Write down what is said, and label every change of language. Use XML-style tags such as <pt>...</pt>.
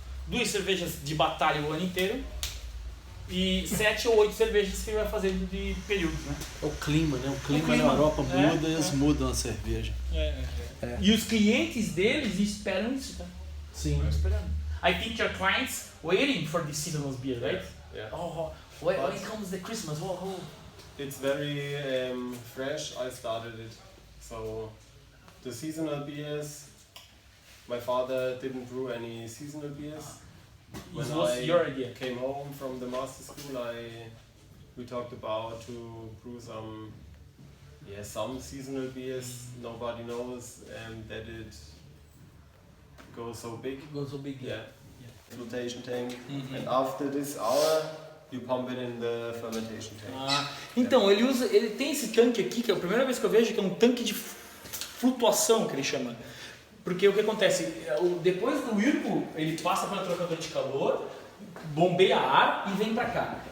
<pt>2 cervejas de batalha o ano inteiro e 7 ou 8 cervejas que ele vai fazendo de períodos, né? É o clima, né? O clima na Europa muda e eles mudam a cerveja. E os clientes deles esperam isso, tá? Sim. Estão esperando.</pt> <en>I think your clients waiting for the seasonal beer, right? Yeah. Oh, when comes the Christmas? Oh. It's very fresh. I started it. So the seasonal beers. My father didn't brew any seasonal beers. When was your idea? Came home from the master school, we talked about to brew some seasonal beers. Nobody knows that it goes so big. Yeah. Flotation tank. And after this hour, you pump it in the fermentation tank.</en> <pt>Então ele tem esse tanque aqui que é a primeira vez que eu vejo que é um tanque de flutuação que ele chama. Porque o que acontece, depois do whirlpool, ele passa pela trocador de calor, bombeia ar e vem pra cá.</pt>